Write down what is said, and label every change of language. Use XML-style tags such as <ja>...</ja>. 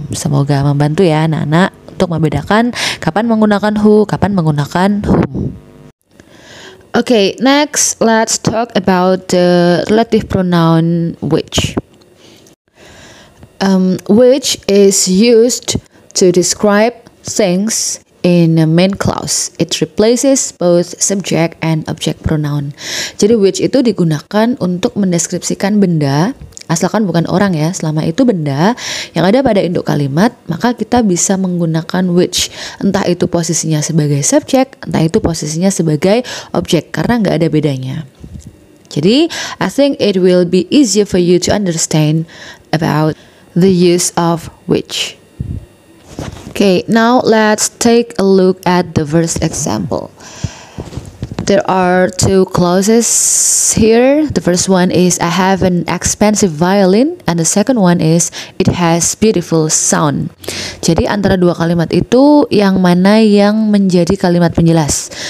<id>Semoga membantu ya anak-anak untuk membedakan kapan menggunakan who, kapan menggunakan whom.</id> <en>Okay, next let's talk about the relative pronoun which. Which is used to describe things in a main clause. It replaces both subject and object pronoun.</en> <id>Jadi which itu digunakan untuk mendeskripsikan benda, asalkan bukan orang ya, selama itu benda yang ada pada induk kalimat, maka kita bisa menggunakan which. Entah itu posisinya sebagai subjek, entah itu posisinya sebagai objek, karena nggak ada bedanya.</id> <en>Jadi, I think it will be easier for you to understand about the use of which. Okay, now let's take a look at the first example. There are two clauses here. The first one is I have an expensive violin, and the second one is it has beautiful sound.</en> <id>Jadi antara dua kalimat itu yang mana yang menjadi kalimat penjelas?</id>